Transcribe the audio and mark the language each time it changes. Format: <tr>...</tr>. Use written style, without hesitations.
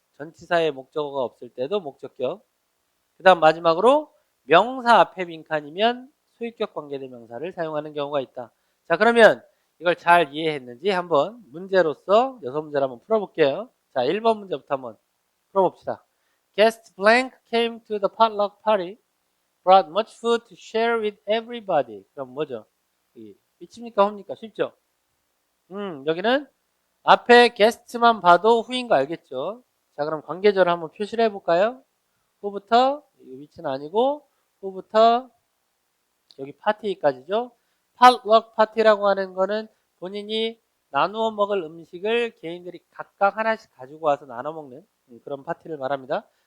<ko>전치사에 목적어가 없을 때도 목적격. 그 다음 마지막으로 명사 앞에 빈칸이면 소유격 관계대명사를 사용하는 경우가 있다. 자, 그러면 이걸 잘 이해했는지 한번 문제로서 6문제를 한번 풀어볼게요. 자, 1번 문제부터 한번 풀어봅시다.</ko> <en>Guest blank came to the potluck party, brought much food to share with everybody.</en> <ko>그럼 뭐죠? 미칩니까? 홈니까? 쉽죠? 여기는 앞에 게스트만 봐도 who인 거 알겠죠? 자, 그럼 관계절을 한번 표시를 해볼까요? who부터, 위치는 아니고, who부터 여기 파티까지죠? potluck 파티라고 하는 거는 본인이 나누어 먹을 음식을 개인들이 각각 하나씩 가지고 와서 나눠 먹는 그런 파티를 말합니다.</ko>